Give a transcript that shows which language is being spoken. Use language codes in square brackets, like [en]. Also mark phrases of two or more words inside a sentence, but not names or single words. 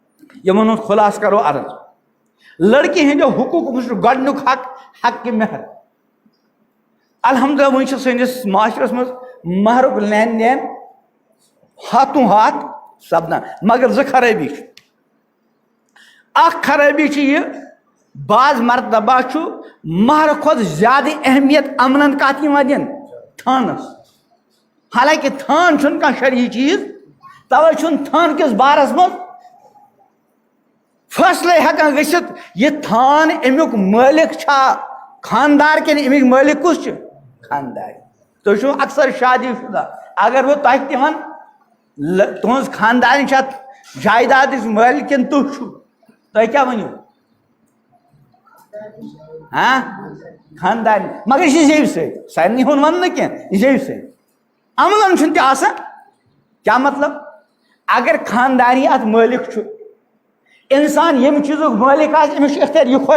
[ks] یمن ہند خلاص کرو عرض لڑکی ہندو حقوق گۄڈنیُک حق کہ مہر الحمدللہ ون سٲنِس معاشرس منٛز مہرُک لین دین ہاتھوں ہاتھ سپدان مگر زٕ خرٲبی چھِ اکھ خرٲبی چھِ یہِ بعض مرتبہ چھُ مہر کھۄتہٕ زیادٕ اہمیت امنن کتھ یِوان دِنہٕ تھانس حالانکہ تھان چھُنہٕ کانٛہہ شرعی چیٖز توے چھُنہٕ تھان کِس بارس منٛز فٲصلے ہٮ۪کان گٔژھِتھ یہِ تھان امیُک مٲلک چھا خاندار کِنہٕ امیُک مٲلک کُس چھُ خاندار تُہۍ چھِو اکثر شادی شُدہ اگر بہٕ تۄہہِ تہِ وَنہٕ تُہنٛز خاندارنۍ چھا جایدادٕچ مٲلک کِنہٕ تُہۍ چھِو تُہۍ کیٛاہ ؤنِو خاندارنۍ مگر یہِ چھِ زیٚوِ سۭتۍ سارنٕے ہُنٛد وَنہٕ نہٕ کینٛہہ یہِ زیٚوِ سۭتۍ عملن چھُنہٕ تہِ آسان کیٛاہ مطلب اگر خاندانی اتھ مٲلک چھُ انسان ییٚمہِ چیٖزُک مٲلک آسہِ أمِس چھُ اختیار یہِ